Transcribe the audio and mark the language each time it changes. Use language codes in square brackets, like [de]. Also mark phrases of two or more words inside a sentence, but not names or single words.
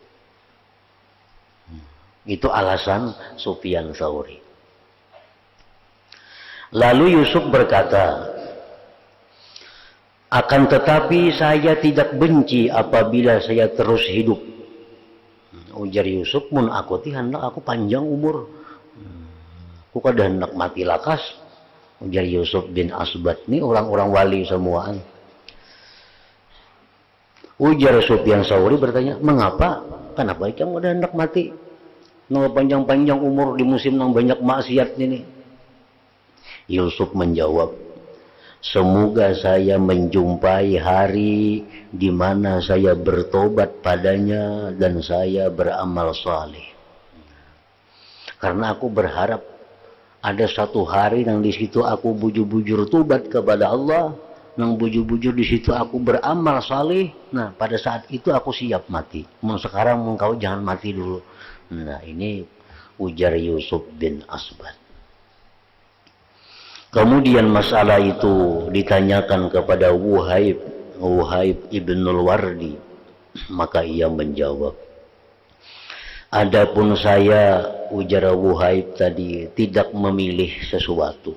[id] Itu alasan Sufyan Thawri. Lalu Yusuf berkata, akan tetapi saya tidak benci apabila saya terus hidup. [bjn] Ujar Yusuf, mun aku hendak aku panjang umur. Aku kada hendak mati lakas. Ujar Yusuf bin Asbat, ini orang-orang wali semuaan. [id] Ujar Sufyan Thawri bertanya, mengapa? [bjn] Kenapa kamu kada hendak mati? Nang panjang-panjang umur di musim nang banyak maksiat ini. [id] Yusuf menjawab, semoga saya menjumpai hari di mana saya bertobat padanya dan saya beramal saleh. [bjn] Karena aku berharap ada satu hari nang di situ aku bujur-bujur tobat kepada Allah, nang bujur-bujur di situ aku beramal saleh. [id] Nah, pada saat itu aku siap mati. Mau sekarang engkau jangan mati dulu. [bjn] Nah, ini ujar Yusuf bin Asbat. [id] Kemudian masalah itu ditanyakan kepada Wuhaib ibnul Wardi. Maka ia menjawab, adapun saya, ujar Wuhaib tadi, tidak memilih sesuatu.